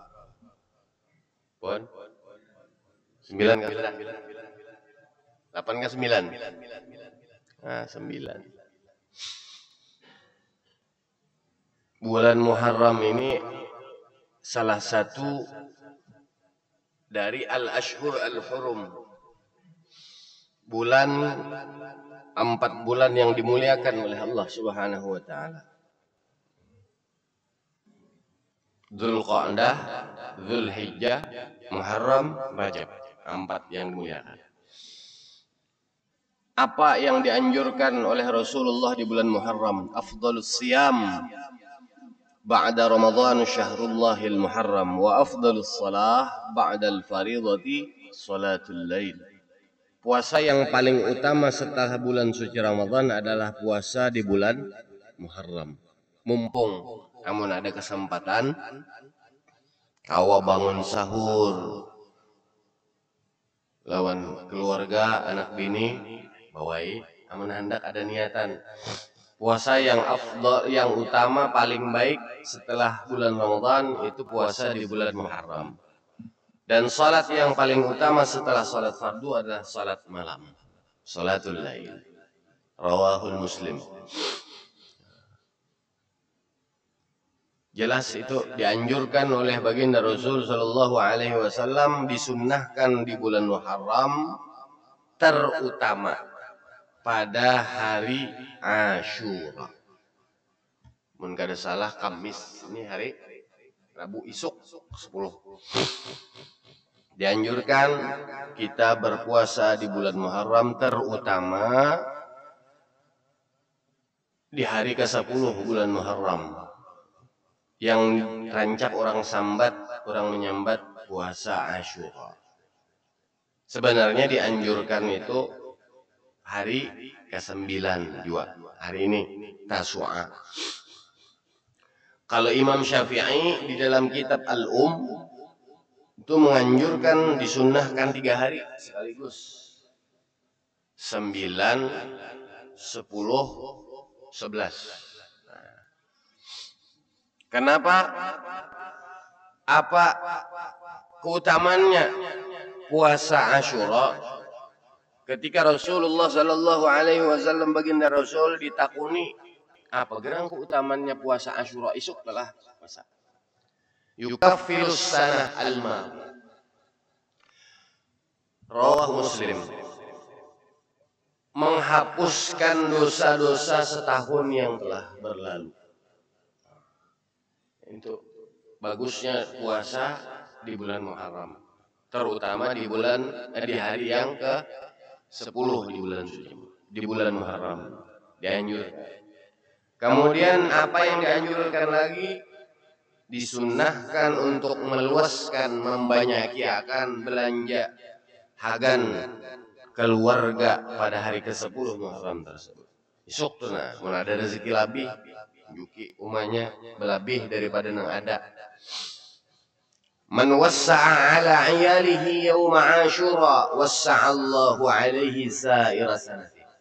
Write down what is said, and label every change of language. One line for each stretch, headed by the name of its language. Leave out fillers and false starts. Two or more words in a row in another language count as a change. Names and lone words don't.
Indonesian: Pon? 9 kan? 8 kan 9? Nah, 9. Bulan Muharram ini salah satu dari
Arabic: الأشهر الحرم.
Indonesian: Bulan 4 bulan yang dimuliakan oleh Allah
Arabic: سبحانه وتعالى.
Indonesian: Dzulqa'dah, Dzulhijjah, Muharram, Rajab. 4 yang dimuliakan. Apa yang dianjurkan oleh Rasulullah di bulan Muharram?
Arabic: أفضل الصيام بعد رمضان شهر الله المحرم وأفضل الصلاة بعد الفريضة صلاة الليل.
Indonesian: Puasa yang paling utama setelah bulan suci Ramadan adalah puasa di bulan Muharram.
Banjar: Mumpung namun ada kesempatan kawa bangun sahur lawan keluarga, anak bini, bawai, amun hendak ada niatan.
Indonesian: Puasa yang afdal, yang utama paling baik setelah bulan Ramadan itu puasa di bulan Muharram. Dan salat yang paling utama setelah salat fardu adalah salat malam,
Arabic: صلاة الليل. رواه مسلم.
Indonesian: Jelas itu dianjurkan oleh baginda Rasul
Arabic: صلى الله عليه وسلم,
Indonesian: disunnahkan di bulan Muharram, terutama pada hari Asyura.
Banjar: Mun kada salah Kamis, ini hari Rabu isuk 10.
Indonesian: Dianjurkan kita berpuasa di bulan Muharram, terutama di hari ke-10 bulan Muharram, yang rancak orang sambat, orang menyambat puasa Asyura. Sebenarnya dianjurkan itu hari ke-9 juga. Hari ini Tasu'a. Kalau Imam Syafi'i di dalam kitab Al-Um itu menganjurkan disunnahkan 3 hari sekaligus. 9, 10, 11. Kenapa? Apa keutamaannya puasa Asyura? Ketika Rasulullah
Arabic: صلى الله عليه وسلم
Indonesian: baginda Rasul ditakuni, apa gerang keutamaannya puasa Asyura?
Banjar: Isuk telah puasa.
Arabic: يكفر السنة الماضية. رواه مسلم.
Indonesian: Menghapuskan dosa-dosa setahun yang telah berlalu. Itu bagusnya puasa di bulan Muharram, terutama di hari yang ke-10 di bulan suci, di bulan Muharram dianjurkan. Kemudian apa yang dianjurkan lagi? Disunnahkan untuk meluaskan,
Banjar: membanyaki akan belanja hagan keluarga pada hari ke-10 Muharram tersebut. Isuk tuh nah, mun ada rezeki lebih, juki umanya lebih daripada nang ada.
Arabic: من وسع على عياله يوم عاشوراء وسع الله عليه سائر سنته.